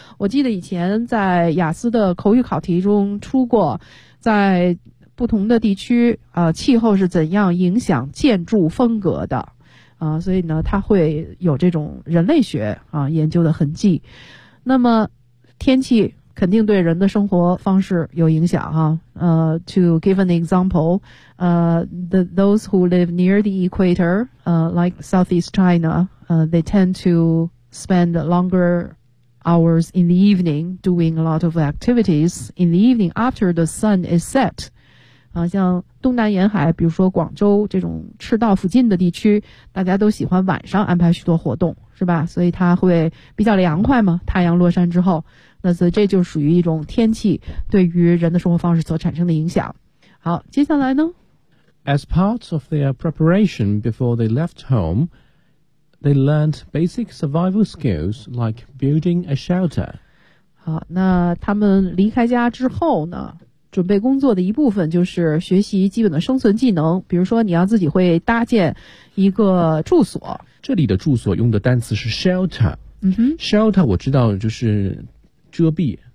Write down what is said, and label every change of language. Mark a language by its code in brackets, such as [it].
[zh] 我记得以前在雅思的口语考题中出过，在不同的地区气候是怎样影响建筑风格的啊，所以呢它会有这种人类学啊研究的痕迹。那么天气肯定对人的生活方式有影响哈。 [en] To give an example, those who live near the equator, like Southeast China, they tend to spend longer hours in the evening doing a lot of activities in the evening after the sun is set. [zh] 像东南沿海，比如说广州这种赤道附近的地区，大家都喜欢晚上安排许多活动，是吧？所以它会比较凉快嘛，太阳落山之后。那所以这就属于一种天气对于人的生活方式所产生的影响。好，接下来呢？ [en] As part of their preparation before they left home, they learned basic survival skills like building a shelter. [zh] 好，那他们离开家之后呢，准备工作的一部分就是学习基本的生存技能，比如说你要自己会搭建一个住所。这里的住所用的单词是 shelter。嗯哼，shelter 我知道就是遮蔽，